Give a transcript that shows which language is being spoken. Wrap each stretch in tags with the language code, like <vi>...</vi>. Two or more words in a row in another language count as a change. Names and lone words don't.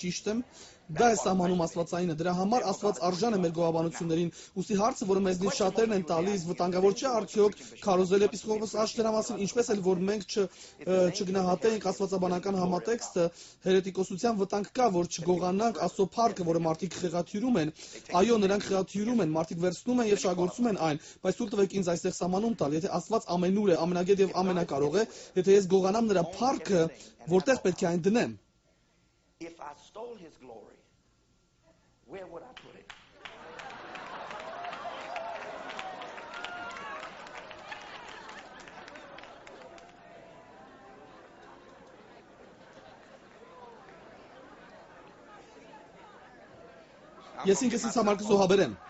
<hy>ճիշտ եմ։ Դա է սահմանում Աստվածայինը։ Դրա համար Աստված արժան է մեր գովաբանություններին։ Ուստի հարցը, որը մեզնից շատերն են տալիս, վտանգավոր չէ արդյոք քարոզել էպիսկոպոս Աշտերա մասին, ինչպես էլ որ մենք չգնահատենք աստվածաբանական համատեքստը, հերետիկոսության վտանգ կա, որ չգողանանք Աստծո փառքը, որը մարդիկ խեղաթյուրում են։ Այո, նրանք խեղաթյուրում են, մարդիկ վերցնում են եւ շահագործում են այն, բայց թույլ տվեք ինձ այստեղ սահմանում տալ, եթե Աստված ամենուր է, ամենագետ եւ ամենակարող է, եթե ես գողանամ նրա փառքը, որտեղ պետք է այն դնեմ։</hy> <en>If I stole his glory, where would I put it?</en> <hy>Ես ինքս ինձ համար կզոհաբերեմ։</hy>